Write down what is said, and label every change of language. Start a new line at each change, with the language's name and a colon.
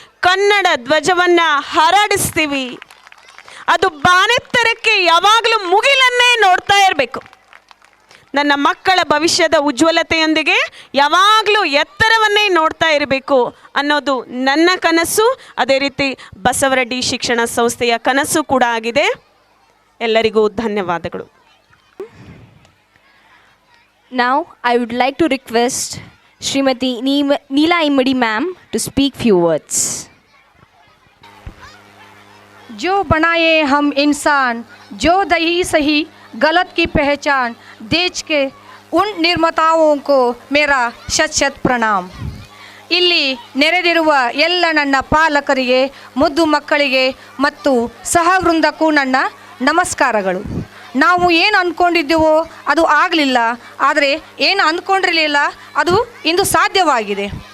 Kannada: ಕನ್ನಡ ಧ್ವಜವನ್ನು ಹಾರಾಡಿಸ್ತೀವಿ. ಅದು ಬಾನೆತ್ತರಕ್ಕೆ ಯಾವಾಗಲೂ ಮುಗಿಲನ್ನೇ ನೋಡ್ತಾ ಇರಬೇಕು. ನನ್ನ ಮಕ್ಕಳ ಭವಿಷ್ಯದ ಉಜ್ವಲತೆಯೊಂದಿಗೆ ಯಾವಾಗಲೂ ಎತ್ತರವನ್ನೇ ನೋಡ್ತಾ ಇರಬೇಕು ಅನ್ನೋದು ನನ್ನ ಕನಸು. ಅದೇ ರೀತಿ ಬಸವರೆಡ್ಡಿ ಶಿಕ್ಷಣ ಸಂಸ್ಥೆಯ ಕನಸು ಕೂಡ ಆಗಿದೆ. ಎಲ್ಲರಿಗೂ ಧನ್ಯವಾದಗಳು.
English: Now I would like to request Srimati Neela Immadi ma'am to speak few words.
Hindi: जो बनाए हम इंसान, जो दही सही गलत की पहचान, देश के उन निर्माताओं को मेरा शत शत प्रणाम.
Kannada: ಇಲ್ಲಿ ನೆರೆದಿರುವ ಎಲ್ಲ ನನ್ನ ಪಾಲಕರಿಗೆ, ಮುದ್ದು ಮಕ್ಕಳಿಗೆ ಮತ್ತು ಸಹವೃಂದಕ್ಕೂ ನನ್ನ ನಮಸ್ಕಾರಗಳು. ನಾವು ಏನು ಅಂದ್ಕೊಂಡಿದ್ದೀವೋ ಅದು ಆಗಲಿಲ್ಲ, ಆದರೆ ಏನು ಅಂದ್ಕೊಂಡಿರಲಿಲ್ಲ ಅದು ಇಂದು ಸಾಧ್ಯವಾಗಿದೆ.